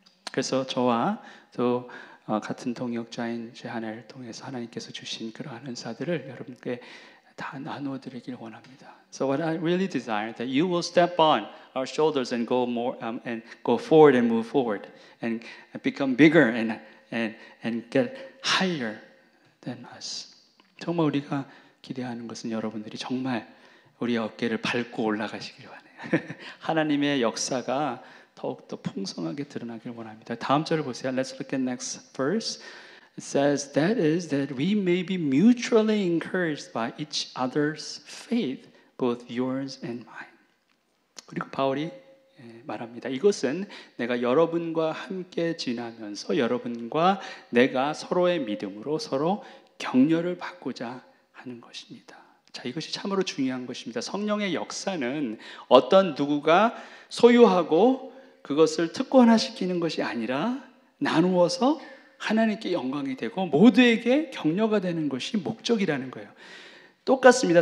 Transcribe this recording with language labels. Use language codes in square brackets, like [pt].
[ko] 그래서 저와 또 같은 동역자인 제하나를 통해서 하나님께서 주신 그러한 은사들을 여러분께 다 나누어 드리길 원합니다. [en] So what I really desire that you will step on our shoulders and go more and go forward and move forward and become bigger and get higher than us. [ko] 정말 우리가 기대하는 것은 여러분들이 정말 우리의 어깨를 밟고 올라가시길 원해요. 하나님의 역사가 더욱더 풍성하게 드러나길 원합니다. 다음 절을 보세요. [en] Let's look at next verse. It says, that is that we may be mutually encouraged by each other's faith, both yours and mine. [ko] 그리고 바울이 말합니다. 이것은 내가 여러분과 함께 지나면서 여러분과 내가 서로의 믿음으로 서로 격려를 받고자 하는 것입니다. 자, 이것이 참으로 중요한 것입니다. 성령의 역사는 어떤 누구가 소유하고 그것을 특권화시키는 것이 아니라 나누어서 하나님께 영광이 되고 모두에게 격려가 되는 것이 목적이라는 거예요. 똑같습니다.